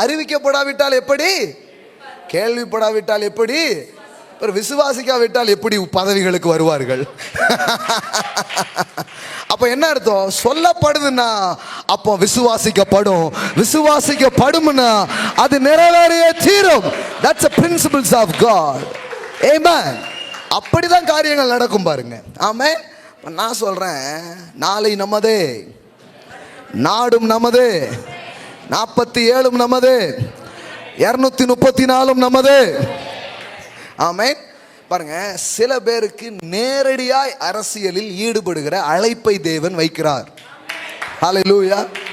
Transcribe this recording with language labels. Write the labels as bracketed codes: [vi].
[ta] அறிவிக்கப்படாவிட்டால் எப்படி? கேள்விப்படாவிட்டால் எப்படி? விசுவாசிக்காவிட்டால் எப்படி பதவிகளுக்கு வருவார்கள்? அப்ப என்ன அர்த்தம்? சொல்லப்படுதுன்னா அப்போ விசுவாசிக்கப்படும், விசுவாசிக்கப்படும்னா அது நிறைவேறியே தீரும். [en] That's the principles of God. Amen. [ta] அப்படிதான் காரியங்கள் நடக்கும் பாருங்க. ஆமென். நான் சொல்றேன், நாளை நமதே, நாடும் நமதே, 47 நமதே, 234 நமதே. ஆமென். பாருங்க, சில பேருக்கு நேரடியாய் அரசியலில் ஈடுபடுகிற அழைப்பை தேவன் வைக்கிறார். ஹல்லேலூயா.